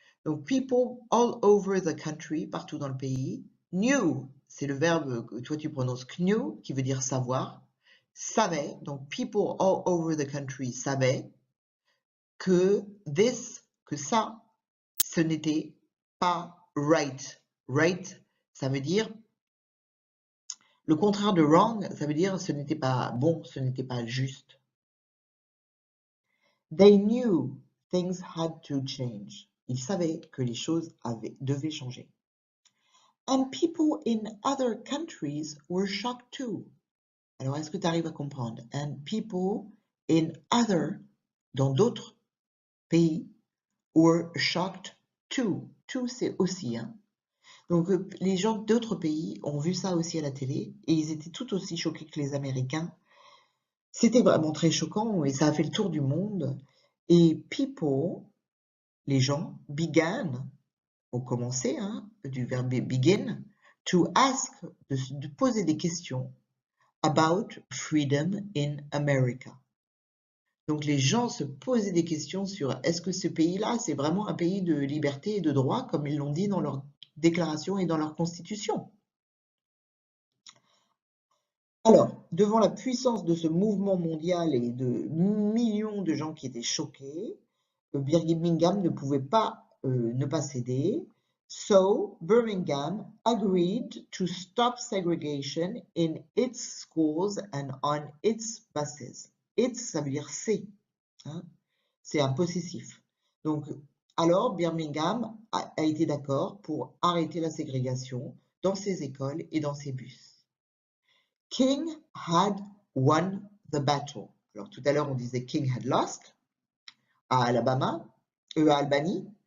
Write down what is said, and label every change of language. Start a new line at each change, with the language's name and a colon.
French: Donc
English: people all over the country,
French: partout dans le pays, knew, c'est le verbe que toi tu prononces knew, qui veut dire savoir, savaient, donc people all over the country savaient que ça, ce n'était pas right. Right, ça veut dire, le contraire de wrong, ça veut dire ce n'était pas bon, ce n'était pas juste.
English: They knew things had to change.
French: Ils savaient que les choses devaient changer.
English: And people in other countries were shocked too.
French: Alors, est-ce que tu arrives à comprendre?
English: And people in other,
French: dans d'autres pays,
English: were shocked too.
French: Too, c'est aussi, hein. Donc, les gens d'autres pays ont vu ça aussi à la télé et ils étaient tout aussi choqués que les Américains. C'était vraiment très choquant et ça a fait le tour du monde. Et people, les gens, began, ont commencé, hein, du verbe begin,
English: to ask,
French: de poser des questions
English: about freedom in America.
French: Donc les gens se posaient des questions sur est-ce que ce pays-là, c'est vraiment un pays de liberté et de droit, comme ils l'ont dit dans leur déclaration et dans leur constitution. Alors, devant la puissance de ce mouvement mondial et de millions de gens qui étaient choqués, Birmingham ne pouvait pas ne pas céder.
English: So, Birmingham agreed to stop segregation in its schools and on its buses.
French: Its, ça veut dire c'est. Hein? C'est un possessif. Donc, alors, Birmingham a été d'accord pour arrêter la ségrégation dans ses écoles et dans ses bus.
English: King had won the battle.
French: Alors, tout à l'heure, on disait
English: King had lost à Albany.